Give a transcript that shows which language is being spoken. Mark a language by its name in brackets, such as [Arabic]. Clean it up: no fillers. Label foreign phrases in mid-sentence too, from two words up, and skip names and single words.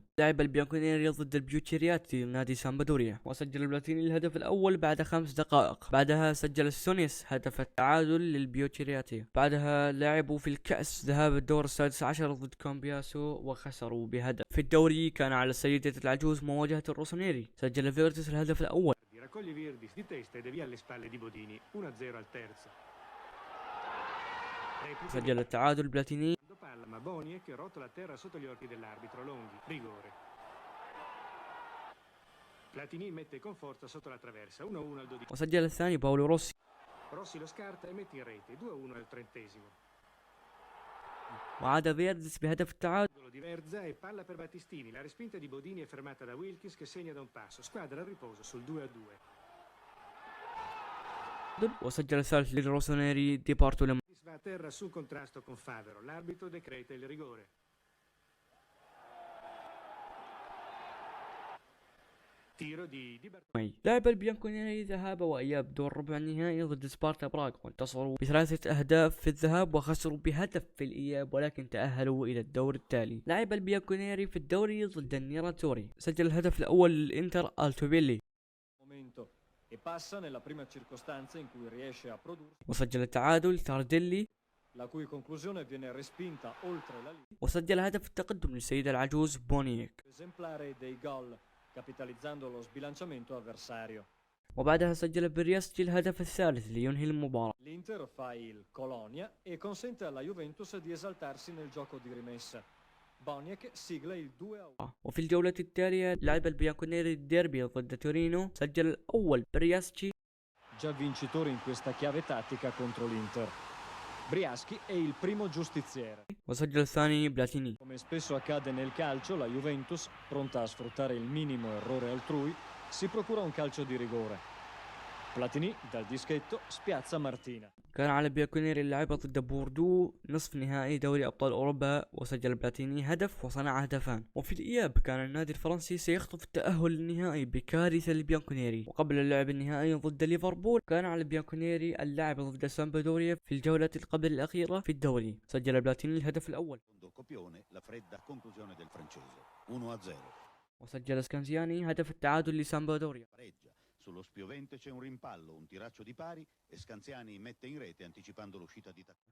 [Arabic] لعب البيانكونيري ضد البيوتشيرياتي نادي سامبدوريا وسجل بلاتيني الهدف الأول بعد 5 دقائق، بعدها سجل سونيس هدف التعادل للبيوتشيرياتي. بعدها لعبوا في الكأس ذهاب الدور السادس عشر ضد كامبياسو وخسروا بهدف. في الدوري كان على السيدة العجوز مواجهة الروسونيري، سجل فيرتس الهدف الأول. [Italian] Raccoglie Virdis di testa ed è via alle spalle di Bodini, 1-0 al terzo. [Arabic] سجل التعادل بلاتيني. [Italian] Palla ma Boniek rotola a terra sotto gli occhi dell'arbitro, Longhi, rigore. Platini mette con forza sotto la traversa, 1-1 al 12. [Arabic] وسجل الثاني باولو روسي. [Italian] Rossi lo scarta e mette in rete, 2-1 al 30esimo. [Arabic] وعاد فيردس بهدف التعادل. [Italian] Di Verza e palla per Battistini, la respinta di Bodini è fermata da Wilkins che segna da un passo, squadra al riposo sul 2-2. [Arabic] وسجل الثالث للروسونيري دي بارتو لما [Italian] Va a terra sul contrasto con Favero, l'arbitro decreta il rigore. Tiro di Bertoni. [Arabic] لعب البيانكونيري ذهاب وإياب دور ربع النهائي ضد سبارتا براغ، وانتصروا ب3 أهداف في الذهاب وخسروا بهدف في الإياب، ولكن تأهلوا إلى الدور التالي. لعب البيانكونيري في الدوري ضد النيراتوري، سجل الهدف الأول للإنتر ألتوبيلي، وسجل التعادل تارديلي، وسجل هدف التقدم للسيدة العجوز بونيك، وبعدها سجل برياسكي الهدف الثالث لينهي المباراة. [Italian] L'Inter fa il Colonia e consente alla Juventus di esaltarsi nel gioco di rimessa. Boniek sigla il 2-1. [Arabic] وفي الجولة التالية لعب البيانكونيري الديربي ضد تورينو، سجل الأول برياسكي، [Italian] Già vincitore in questa chiave tattica contro l'Inter. Briaschi è il primo giustiziere. [Arabic] وسجل الثاني بلاتيني. [Italian] Come spesso accade nel calcio, la Juventus, pronta a sfruttare il minimo errore altrui, si procura un calcio di rigore. Platini dal dischetto spiazza Martina. [Arabic] كان على بيانكونيري اللعبة ضد بوردو نصف نهائي دوري أبطال أوروبا، وسجل بلاتيني هدف وصنع هدفان. وفي الإياب كان النادي الفرنسي سيخطف التأهل للنهائي بكارثة لبيانكونيري، وقبل اللعب النهائي ضد ليفربول كان على بيانكونيري اللعب ضد سامبدوريا في الجولة قبل الأخيرة في الدوري، سجل بلاتيني الهدف الأول، وسجل سكانزياني هدف التعادل لسامبدوريا. [Italian] Sullo spiovente c'è un rimpallo, un tiraccio di pari e Scanziani mette in rete anticipando l'uscita di Tacconi.